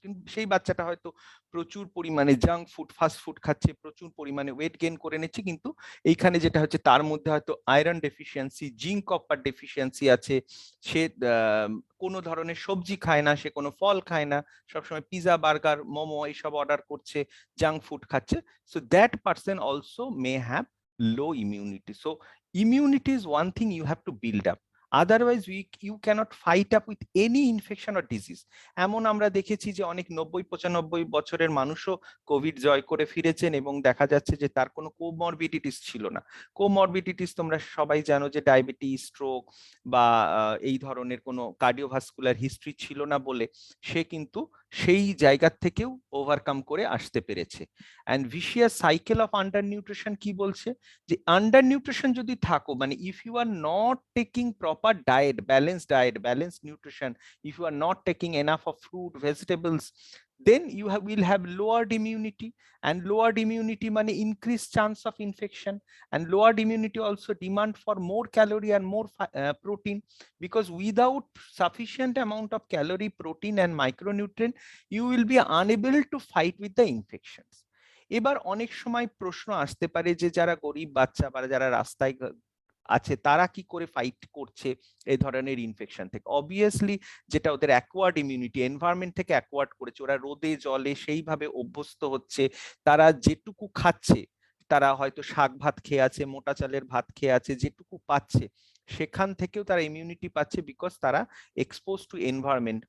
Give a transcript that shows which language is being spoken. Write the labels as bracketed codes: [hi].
[bn] কিন্তু সেই বাচ্চাটা হয়তো প্রচুর পরিমাণে জাঙ্ক ফুড, ফাস্ট ফুড খাচ্ছে, প্রচুর পরিমাণে ওয়েট গেইন করে নিচ্ছে, কিন্তু এইখানে যেটা হচ্ছে তার মধ্যে হয়তো iron deficiency, zinc copper deficiency আছে, সে কোনো ধরনের সবজি খায় না, সে কোনো ফল খায় না, সবসময় পিজা, বার্গার, মোমো এইসব অর্ডার করছে, জাঙ্ক ফুড খাচ্ছে। [en] So that person also may have low immunity. So immunity is one thing you have to build up. Otherwise you cannot fight up with any infection or disease. [bn] এমন আমরা দেখেছি যে অনেক 90-95 বছরের মানুষও Covid জয় করে ফিরেছেন এবং দেখা যাচ্ছে যে তার কোনো কোমরবিডিটিস ছিল না। কোমরবিডিটিস তোমরা সবাই জানো যে ডায়াবেটিস, স্ট্রোক বা এই ধরনের কোনো কার্ডিওভাস্কুলার হিস্ট্রি ছিল না বলে সে কিন্তু সেই জায়গা থেকেও ওভারকাম করে আসতে পেরেছে। [en] and vicious cycle of under nutrition [bn] কি বলছে, যে [en] under nutrition [bn] যদি থাকো, মানে [en] If you are not taking proper diet, balance nutrition, if you are not taking enough of fruit, vegetables, then you will have lowered immunity, and lowered immunity মানে increased chance of infection, and lowered immunity also demand for more calorie and more protein, because without sufficient amount of calorie, protein and micronutrient, you will be unable to fight with the infections. [bn] এবার অনেক সময় প্রশ্ন আসতে পারে যে যারা গরিব বাচ্চা বা যারা রাস্তায় আছে তারা কি করে ফাইট করছে এই ধরনের ইনফেকশন থেকে। অবভিয়াসলি যেটা ওদের অ্যাকোয়ার্ড ইমিউনিটি, এনভায়রনমেন্ট থেকে অ্যাকোয়ার্ড করেছে, ওরা রোদে জলে সেইভাবে অভ্যস্ত হচ্ছে, তারা যেটুকু খাচ্ছে, তারা হয়তো শাক ভাত খেয়ে আছে, মোটা চালের ভাত খেয়ে আছে, যেটুকু পাচ্ছে সেখান থেকেও তারা ইমিউনিটি পাচ্ছে, [en] Because তারা expose to environment.